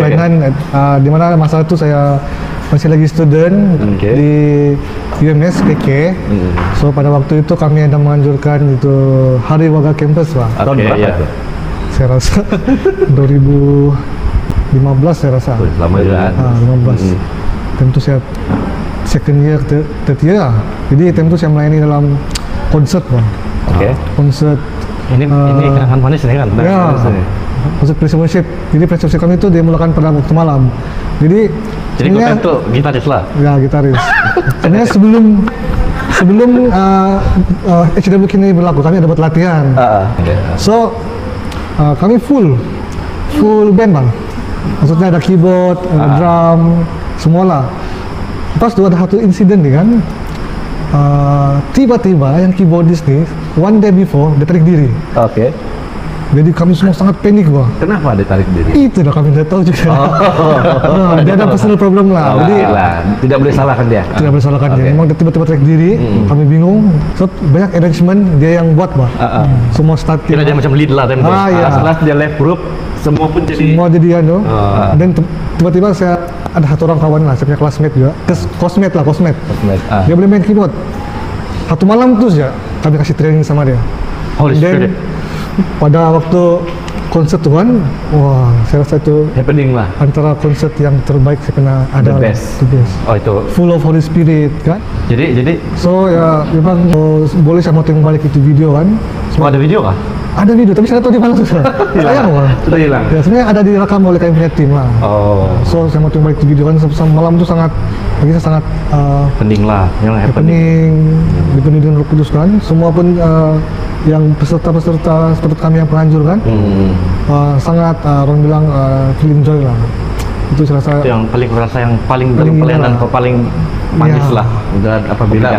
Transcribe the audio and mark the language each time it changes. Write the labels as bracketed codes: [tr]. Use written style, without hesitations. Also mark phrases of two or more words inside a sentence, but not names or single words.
[ms] Kelainan di mana masa itu saya masih lagi student Oke. di UMS PK. So pada waktu itu kami ada menganjurkan itu Hari Warga Kampus Pak. Tahun Oke, berapa iya. tuh? Saya rasa 2015 saya rasa. Lama juga. 15. Tentu saya [en] second year, third year. [ms] Jadi tentu saya melayani dalam konsert Bang. Oke. Konsert Ini kenangan manis nih kan? ya, konsert Precisionship. Jadi Precisionship kami itu dimulakan pada waktu malam. Jadi Jadi kau sebenarnya- itu gitaris lah. ya gitaris. Sebenarnya sebelum HWK ini berlaku kami ada buat latihan. So kami [en] full band [ms] Bang. Maksudnya ada keyboard, ada drum, semualah. Pas tuh ada satu insiden nih kan. Tiba-tiba yang keyboardis nih [en] one day before [ms] dia tarik diri. Oke. Jadi kami semua sangat panik Bang. Kenapa ditarik diri? Itu dah kami tidak tahu juga. Dia ada [en] personal problem [ms] lah. Oh, Jadi lah, tidak boleh salahkan dia. tidak boleh salahkan Oke. dia. Memang dia tiba-tiba tarik diri, kami bingung. So banyak arrangement dia yang buat Bang. Semua starting. Kira dia macam lead lah time itu. Iya. Setelah dia [en] left group, [ms] semua pun jadi Semua jadi dan tiba-tiba saya ada satu orang kawan lah, saya punya classmate juga, cosmate. Dia boleh main keyboard. Satu malam tuh ya kami kasih training sama dia. [en] Holy [ms] Dan [en] shit. [ms] pada waktu konser tuh kan, wah saya rasa itu happening lah. antara konser yang terbaik saya pernah ada. [en] The best. The best. [ms] Oh itu. [en] Full of Holy Spirit kan. [ms] Jadi So ya memang boleh saya mau tengok balik itu video kan. semua ada video kah? Ada video tapi saya tahu di mana susah. Sayang Bang. Sudah hilang. Ya sebenarnya ada direkam oleh kami punya tim lah. Oh, So saya mau tengok balik itu video kan malam itu sangat bagi saya sangat penting lah. Yang happening. happening dipenuhi dengan Roh Kudus kan. Semua pun yang peserta-peserta seperti kami yang penganjur kan sangat orang bilang [en] feeling joy [ms] lah. Itu saya rasa Itu yang paling kurasa yang paling dalam Paling pelayanan inilah. kau paling manis Iya. lah. Dan apabila Memberikan